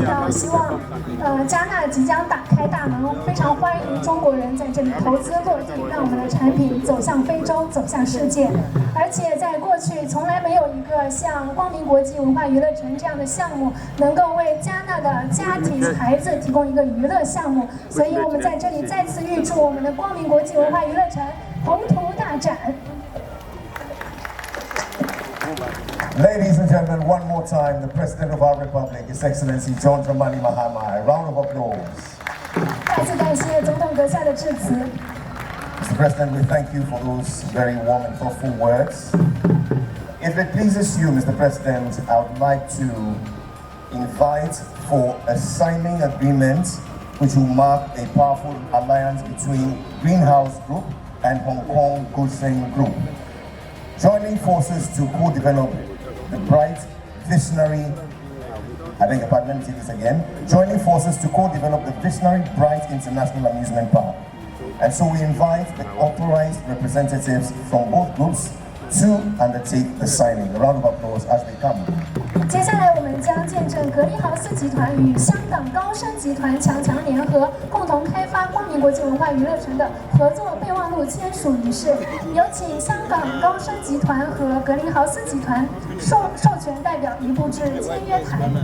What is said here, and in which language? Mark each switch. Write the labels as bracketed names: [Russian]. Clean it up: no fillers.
[Chinese] 希望加纳即将打开大门，非常欢迎中国人在这里投资落地，让我们的产品走向非洲，走向世界。而且在过去从来没有一个像光明国际文化娱乐城这样的项目，能够为加纳的家庭孩子提供一个娱乐项目。所以我们在这里再次预祝我们的光明国际文化娱乐城宏图大展。 [English] Ladies and gentlemen, one more time, the President of our Republic, His Excellency John Dramani Mahama. A round of applause. [Chinese] 再次感谢总统阁下的致辞。 [English] Mr. President, we thank you for those very warm and thoughtful words. If it pleases you, Mr. President, I would like to invite for a signing agreement which will mark a powerful alliance between Greenhouse Group and Hong Kong Gosheng Group, joining forces to co-develop the Bright Visionary, let me say this again, joining forces to co-develop the Visionary Bright International Amusement Park. And so we invite the authorized representatives from both groups to undertake the signing. A round of applause as they come. [Chinese] 接下来我们将见证格林豪斯集团与香港高升集团强联合，共同开发光明国际文化娱乐城的合作备忘录签署仪式。有请香港高升集团和格林豪斯集团授权代表移步至签约台。